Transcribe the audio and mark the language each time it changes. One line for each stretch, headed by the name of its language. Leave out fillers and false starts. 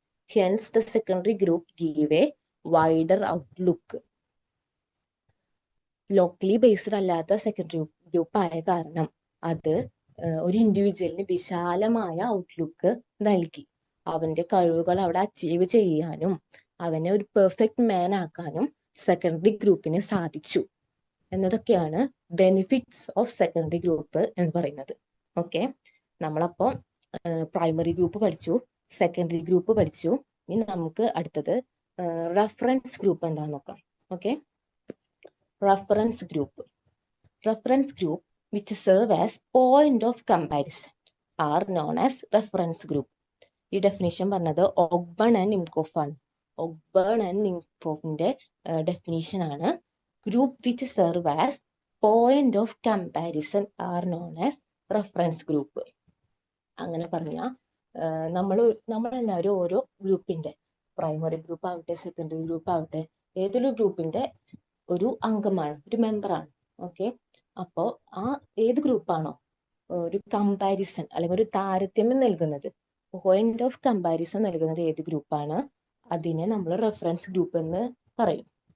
English: Hence, the secondary group give a wider outlook.
Malayalam: Locally based അല്ലാത്ത secondary group ആയ കാരണം അത് ഒരു ഇൻഡിവിജ്വലിന് വിശാലമായ ഔട്ട്ലുക്ക് നൽകി. അവന്റെ കഴിവുകൾ അവിടെ അച്ചീവ് ചെയ്യാനും അവനെ ഒരു പെർഫെക്റ്റ് മാൻ ആക്കാനും സെക്കൻഡറി ഗ്രൂപ്പിന് സാധിച്ചു എന്നതൊക്കെയാണ്
English: benefits of secondary group
Malayalam: എന്ന് പറയുന്നത്. ഓക്കെ, നമ്മളപ്പോൾ പ്രൈമറി ഗ്രൂപ്പ് പഠിച്ചു, സെക്കൻഡറി ഗ്രൂപ്പ് പഠിച്ചു. ഇനി നമുക്ക് അടുത്തത് റെഫറൻസ് ഗ്രൂപ്പ് എന്താണെന്ന് നോക്കാം.
English: Okay, reference group which serve as point of comparison are known as reference group.
Malayalam: ഈ ഡെഫിനിഷൻ പറഞ്ഞത് ഓഗ്ബൺ ആൻഡ് നിംകോഫ് ആണ്. ഓഗ്ബൺ ആൻഡ് നിംകോഫിന്റെ ഡെഫിനിഷൻ ആണ്.
English: Group which serve as point of comparison are known as reference group.
Malayalam: അങ്ങനെ പറഞ്ഞാൽ നമ്മളെല്ലാവരും ഓരോ ഗ്രൂപ്പിന്റെ, പ്രൈമറി ഗ്രൂപ്പ് ആവട്ടെ സെക്കൻഡറി ഗ്രൂപ്പ് ആവട്ടെ, ഏതൊരു ഗ്രൂപ്പിന്റെ ഒരു അംഗമാണ്, ഒരു മെമ്പറാണ്. ഓക്കെ, അപ്പോൾ ആ ഏത് ഗ്രൂപ്പാണോ ഒരു കമ്പാരിസൺ അല്ലെങ്കിൽ ഒരു താരതമ്യം നൽകുന്നത്,
English: point of comparison
Malayalam: നൽകുന്നത് ഏത് ഗ്രൂപ്പാണ്, അതിനെ നമ്മൾ റെഫറൻസ് ഗ്രൂപ്പ് എന്ന് പറയും.